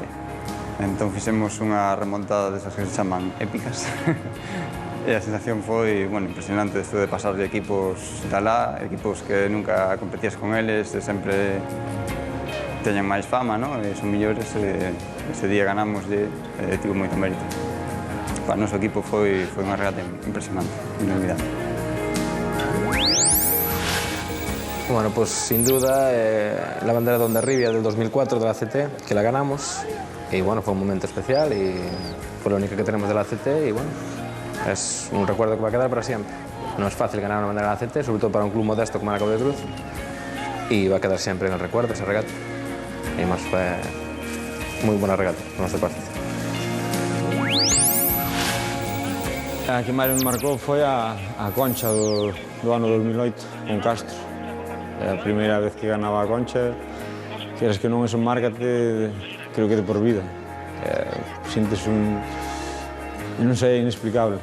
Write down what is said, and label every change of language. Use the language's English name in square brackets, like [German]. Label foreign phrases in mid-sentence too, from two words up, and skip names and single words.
[Galician] Entón fixemos unha remontada desas que se chaman épicas e a sensación foi, bueno, impresionante isto de pasar de equipos de alá, equipos que nunca competías con eles, e sempre teñen máis fama, non? E son millores, e ese día ganamos e tivo moito mérito. Para o noso equipo foi unha regata impresionante, inolvidable. [Spanish] Bueno, pues sin duda la bandera de Hondarribia del 2004 de la ACT, que la ganamos, y bueno, fue un momento especial y fue la única que tenemos de la ACT y bueno, es un recuerdo que va a quedar para siempre. No es fácil ganar una bandera de la ACT, sobre todo para un club modesto como el Cabo de Cruz, y va a quedar siempre en el recuerdo esa regata. Y además fue muy buena regata por nuestra parte. [Galician] A que máis me marcou foi a Concha do ano 2008 con Castro. É a primeira vez que ganaba a Concha, queres que non, eso márcate, creo que de por vida. Sintes non sei, inexplicable.